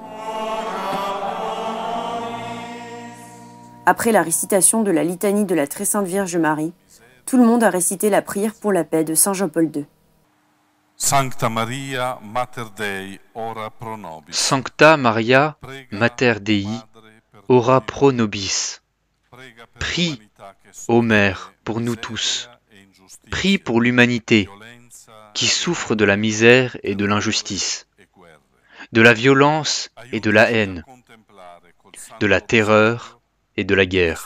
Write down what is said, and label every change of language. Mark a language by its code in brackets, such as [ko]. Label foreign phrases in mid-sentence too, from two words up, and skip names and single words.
[fr] Après la récitation de la litanie de la Très Sainte Vierge Marie, tout le monde a récité la prière pour la paix de Saint Jean-Paul II. [la] Sancta Maria, Mater Dei, ora pro nobis. Sancta Maria, Mater Dei, ora pro nobis. [fr] Prie, ô Mère, pour nous tous. Prie pour l'humanité qui souffre de la misère et de l'injustice, de la violence et de la haine, de la terreur et de la guerre.